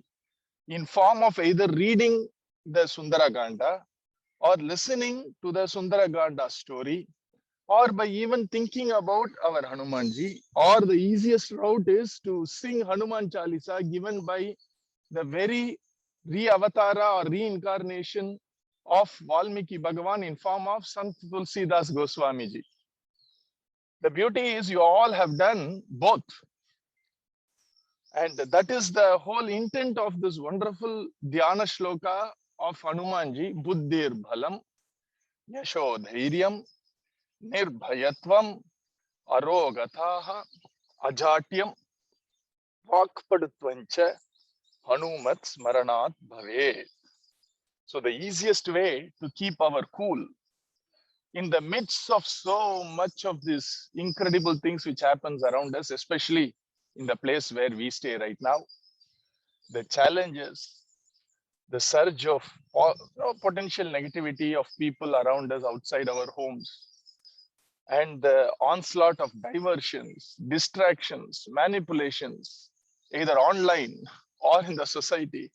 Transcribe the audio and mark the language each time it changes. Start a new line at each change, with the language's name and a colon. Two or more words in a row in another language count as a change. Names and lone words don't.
English: in form of either reading the Sundaraganda or listening to the Sundaraganda story, or by even thinking about our Hanumanji, or the easiest route is to sing Hanuman Chalisa given by the very re-avatara or reincarnation of Valmiki Bhagavan in form of Sant Tulsidas Goswamiji. The beauty is you all have done both. And that is the whole intent of this wonderful
Sanskrit: Dhyana Shloka
English: of Hanumanji,
Sanskrit: Buddhir Bhalam, Yashodhairyam, Nirbhayatvam, Arogataha, Ajatyam, Vakpadutvancha, Hanumat Smaranat Bhave.
English: So the easiest way to keep our cool in the midst of so much of these incredible things which happens around us, especially in the place where we stay right now, the challenge is the surge of potential negativity of people around us outside our homes, and the onslaught of diversions, distractions, manipulations, either online or in the society.